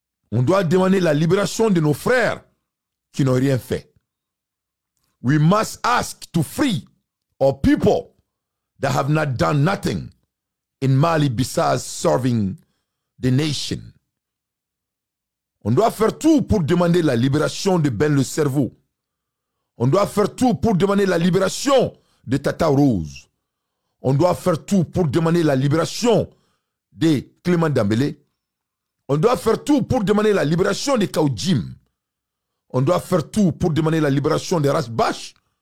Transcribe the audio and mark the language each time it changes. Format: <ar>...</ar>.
<fr>On doit demander la libération de nos frères qui n'ont rien fait.</fr> <en>We must ask to free our people that have not done nothing in Mali besides serving the nation.</en> <fr>On doit faire tout pour demander la libération de Ben le Cerveau. On doit faire tout pour demander la libération de Tata Rose. On doit faire tout pour demander la libération de Clément Dambélé. On doit faire tout pour demander la libération de Kaoudjim. On doit faire tout pour demander la libération de Rasbach.</fr>